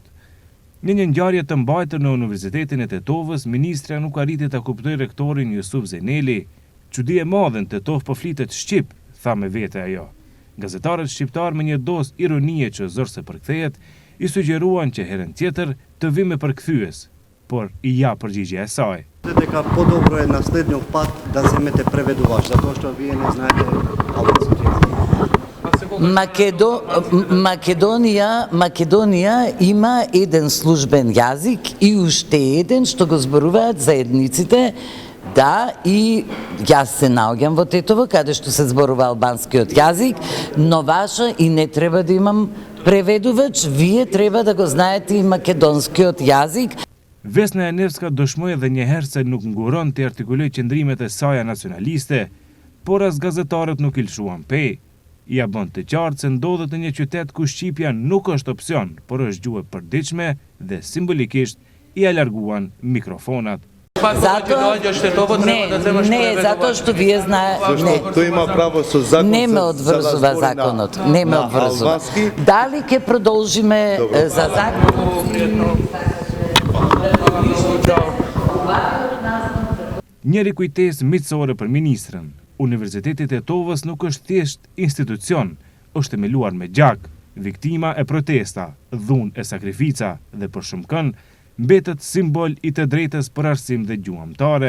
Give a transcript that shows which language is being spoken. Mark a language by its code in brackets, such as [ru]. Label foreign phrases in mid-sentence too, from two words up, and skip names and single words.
[sq] Në një ngjarje të mbajtur në Universitetin e Tetovës, ministra nuk arriti ta kuptojë rektorin Jusuf Zeneli. Çudi e madhe në Tetov po flitet shqip, tha me vete ajo. Gazetarët shqiptar me një dozë ironie që zorse përkthehet, i sugjeruan që herën tjetër të vi me përkthyes, por i ja përgjigjja e saj. [mk] Дека по-добро е на следниот пат да земете преведувач, затоа што вие не знаете албански јазик. Македонија има еден службен јазик и уште еден што го зборуваат заедниците. Да, и јас се наоѓам во Тетово, каде што се зборува албанскиот јазик, но ваша и не треба да имам преведувач, вие треба да го знаете и македонскиот јазик. [sq] Vesna Janevska dëshmoi edhe një herë se nuk nguron të artikuloj qëndrimet e saj nacionaliste, por as gazetarët nuk i lshuan pe. Ja bën të qartë se ndodhet në një qytet ku shqipja nuk është opsion, por është gjuhë e përditshme dhe simbolikisht i alarguan mikrofonat. [sr] Zato što [mk] вие знаете, не ме одврзува законот, не ме одврзува. Дали ќе продолжиме за законот? [sq] Njëri kujtesë miqësore për ministrën. Universiteti i Tetovës nuk është thjesht institucion, është themeluar me gjak, viktima e protesta, dhunë e sakrifica dhe për shumë kënd mbetet simbol i të drejtës për arsim dhe gjuhëmtare.